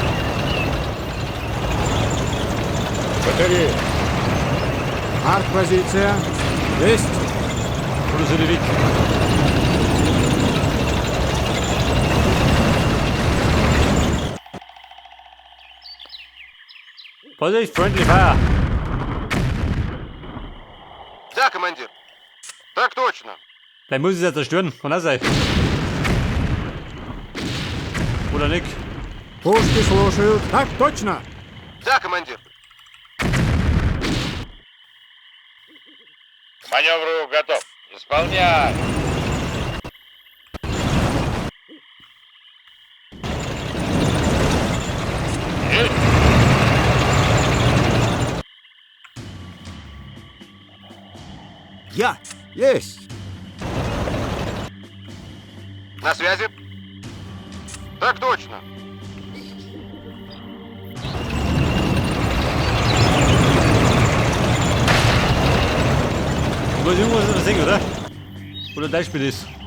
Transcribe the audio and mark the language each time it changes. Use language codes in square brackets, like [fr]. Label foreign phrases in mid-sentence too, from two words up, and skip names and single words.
[ru] Батарея. Артпозиция. Есть. [de] Oder sind die weg? Vorsicht, [en] friendly fire. [ru] Да, командир. Так точно. [de] Vielleicht muss ich es ja zerstören. Kann auch sein. Oder nicht? [ru] Пушки слушают. Так точно. Да, командир. К маневру готов. Исполняй. Есть. Я. Есть. На связи. Так точно. [de] Muss irgendwas übersehen, oder? Oder dein Spiel ist.